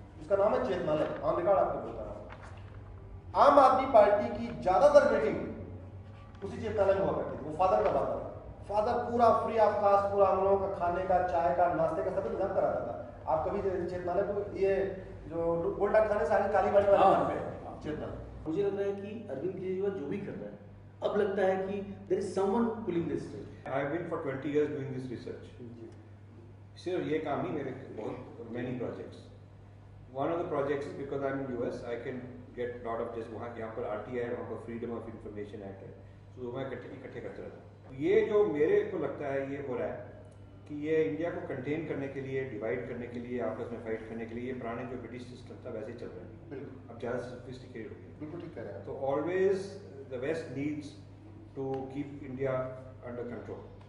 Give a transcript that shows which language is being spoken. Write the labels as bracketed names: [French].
[Hindi] उसका नाम है चेतनालय, ऑन रिकॉर्ड आपको बोलता रहा। आम आदमी पार्टी की ज्यादातर मीटिंग उसी चेतनालय में हुआ करती थी। वो फादर का बात था, फादर पूरा फ्री ऑफ कास्ट, पूरा हम लोगों का खाने का, चाय का, नाश्ते का सब इंतजाम कराता था। आप कभी चेतनालय को, ये जो गोल डाक खाने से आगे काली बाड़ी वाले चेतनालय, मुझे लग रहा है कि अरविंद केजरीवाल जो भी कर रहा है, अब लगता है कि [English] There is someone pulling this string. I have been for 20 years doing this research. [Hindi] सिर्फ ये काम नहीं, मेरे बहुत [English] many projects. One of the projects is because I'm in US, I can get lot of just [Hindi] वहाँ यहाँ पर RTI है, वहाँ पर Freedom of Information Act है, तो मैं इकट्ठे करते रहता हूँ। ये जो मेरे को लगता है ये हो रहा है कि ये इंडिया को कंटेन करने के लिए, डिवाइड करने के लिए, आपस में फाइट करने के लिए, ये पुराने जो ब्रिटिश सिस्टम था वैसे ही चल रहे हैं। अब ज़्यादा सोफिस्टिकेटेड हो गया। बिल्कुल ठीक कह रहे हैं। [English] तो always the west needs to keep India under control,